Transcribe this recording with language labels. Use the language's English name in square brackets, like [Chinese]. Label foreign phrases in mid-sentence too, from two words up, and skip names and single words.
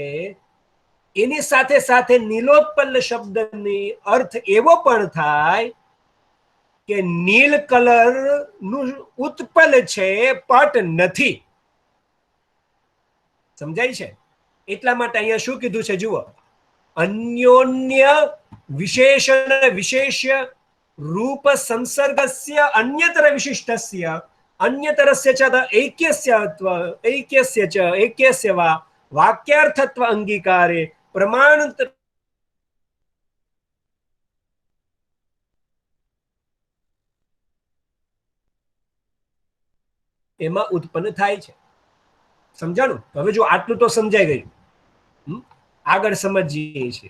[Gujarati] એની સાથે સાથે નીલોત્પલ શબ્દની અર્થ એવો પણ થાય કે નીલ કલર નું ઉત્પલ છે, પટ નથી. સમજાય છે? એટલા માટે અહીંયા શું કીધું છે? જુઓ, [Sanskrit] અન્યોન્ય વિશેષણ વિશેષ્ય રૂપ સંસર્ગસ્ય અન્યતર વિશિષ્ટસ્ય અન્યતરસ્ય ચ ऐक्यस्य च ऐक्यस्य वा वाक्यार्थत्व अंगीकारे प्रमाण [Gujarati] એમાં ઉત્પન્ન થાય છે. સમજાણું? હવે જો આટલું તો સમજાઈ ગયું, આગળ સમજીએ છીએ.